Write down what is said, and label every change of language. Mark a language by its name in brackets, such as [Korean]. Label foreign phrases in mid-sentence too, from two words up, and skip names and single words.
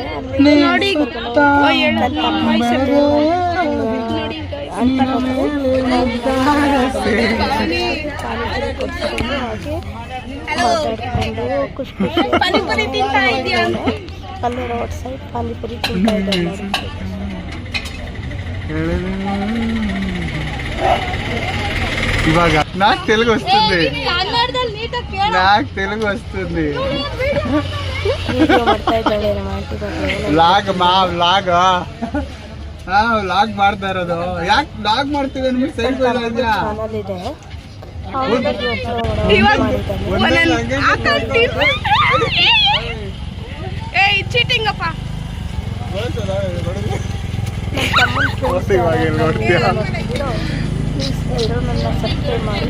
[Kannada] ಅಲ್ಲಿ ಪಾನಿಪುರಿ ಕೊಡ್ಸ್ಕೊಂಡು ಹಾಗೆ ಮಾತಾಡ್ಕೊಂಡು ಖುಷಿ ಖುಷಿ ಅಲ್ಲಿ [English] road side [Kannada] ಪಾನಿಪುರಿ ತಿಂತಾ ಇದ್ದಾರೆ. [Telugu] ఇవాగ నాకు తెలుగు వస్తుంది, నాకు తెలుగు వస్తుంది. [Kannada] ವ್ಲಾಗ್ ವ್ಲಾಗ್ ವ್ಲಾಗ್ ಮಾಡ್ತಾ ಇರೋದು. ಯಾಕೆ ವ್ಲಾಗ್ ಮಾಡ್ತೀವಿ ನಿಮ್ಗೆ ಸೈಡ್ ಇದೆ. ಎಲ್ಲರೂ ನನ್ನ ಸಬ್ಸ್ಕ್ರೈಬ್ ಮಾಡಿ.